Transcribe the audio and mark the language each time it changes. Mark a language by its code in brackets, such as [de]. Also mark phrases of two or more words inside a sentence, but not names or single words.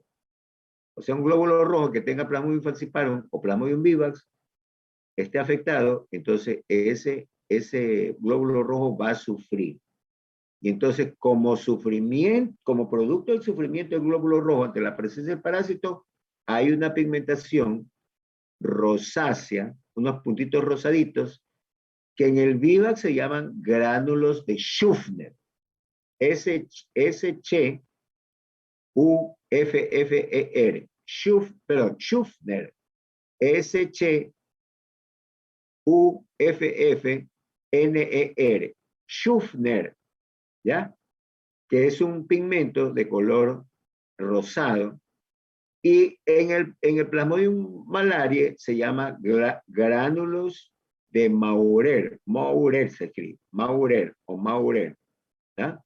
[es] O sea, un glóbulo rojo que tenga Plasmodium falciparum o Plasmodium vivax esté afectado, entonces ese glóbulo rojo va a sufrir. Y entonces, como sufrimiento, como producto del sufrimiento del glóbulo rojo ante la presencia del parásito, hay una pigmentación rosácea, unos puntitos rosaditos, que en el vivax se llaman gránulos de Schuffner. S-H-U-F-F-E-R. Schuffner. S-H-U-F-F-N-E-R. Schuffner. ¿Ya? Que es un pigmento de color rosado. Y en el Plasmodium malariae se llama gránulos de Maurer. Maurer se escribe. Maurer o Maurer. ¿Ya?